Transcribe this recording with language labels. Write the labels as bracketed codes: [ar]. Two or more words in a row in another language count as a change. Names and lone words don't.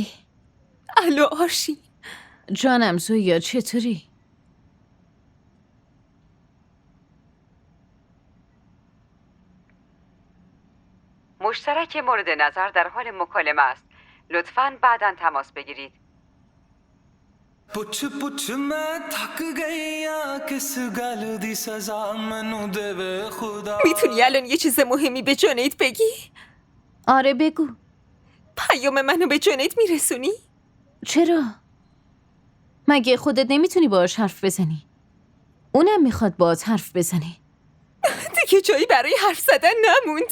[fa] الو آرشین. جانم زویا، چطوری؟ مشترک مورد نظر در حال مکالمه است. لطفاً بعداً تماس بگیرید. [pa] ਪੁੱਛ ਪੁੱਛ ਮੈਂ ਥੱਕ ਗਈ ਯਾ ਕਿਸ ਗੱਲ ਦੀ ਸਜ਼ਾ ਮੈਨੂੰ ਦੇਵੇ ਖ਼ੁਦਾ. [fa] میتونی الان یه چیز مهمی به جنید بگی؟ آره بگو. پیام منو به جنید میرسونی؟ چرا؟ مگه خودت نمیتونی باهاش حرف بزنی؟ اونم میخواد باهات حرف بزنه. دیگه جایی برای حرف زدن نمونده.